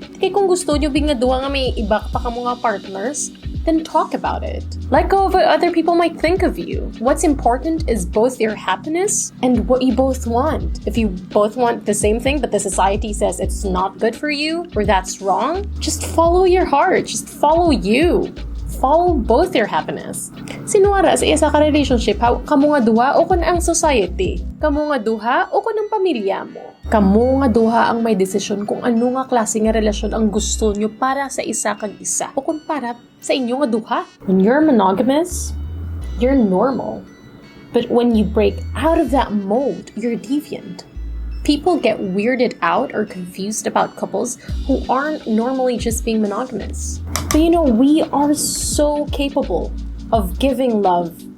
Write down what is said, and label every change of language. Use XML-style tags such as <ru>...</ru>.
<hil>Kaya kung gusto nyo bing nga duwa nga may iba pa ka mga partners,</hil> <en>then talk about it. Let go of what other people might think of you. What's important is both your happiness and what you both want. If you both want the same thing, but the society says it's not good for you, or that's wrong, just follow your heart. Just follow you. Follow both your happiness.</en> <hil>Sinuara sa isa ka relationship, kamo nga duha o kun ang society? Kamo nga duha o kun ang pamilya mo? Kamo nga duha ang may desisyon kung ano nga klase nga relasyon ang gusto nyo para sa isa kag isa o kun para sa inyo nga duha.</hil> <en>When you're monogamous, you're normal. But when you break out of that mold, you're deviant. People get weirded out or confused about couples who aren't normally just being monogamous. But you know, we are so capable of giving love</en>